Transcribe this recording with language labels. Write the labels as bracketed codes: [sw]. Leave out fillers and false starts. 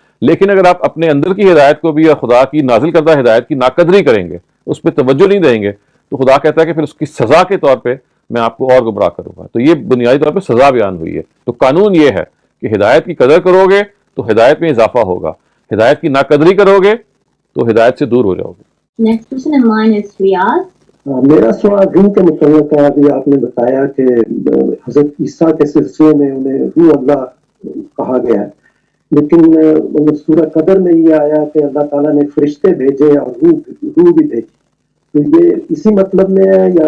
[ur] لیکن اگر آپ اپنے اندر کی ہدایت کو بھی یا خدا کی نازل کردہ ہدایت کی ناقدری کریں گے، اس پہ توجہ نہیں دیں گے، تو خدا کہتا ہے کہ پھر اس کی سزا کے طور پہ میں آپ کو اور گمراہ کروں گا. تو یہ بنیادی طور پہ سزا بیان ہوئی ہے. تو قانون یہ ہے کہ ہدایت کی قدر کرو گے تو ہدایت میں اضافہ ہوگا، ہدایت کی ناقدری کرو گے تو ہدایت سے دور ہو جاؤ گے. [en] Next person in line is Riyaz. [ur] میرا سوال دین کے متعلق ہے. ابھی آپ نے بتایا کہ حضرت عیسیٰ کے سلسلے میں انہیں روح اللہ کہا گیا ہے، لیکن سورہ قدر میں یہ آیا کہ اللہ تعالیٰ نے فرشتے بھیجے اور روح بھی بھیجی. تو یہ اسی مطلب میں ہے یا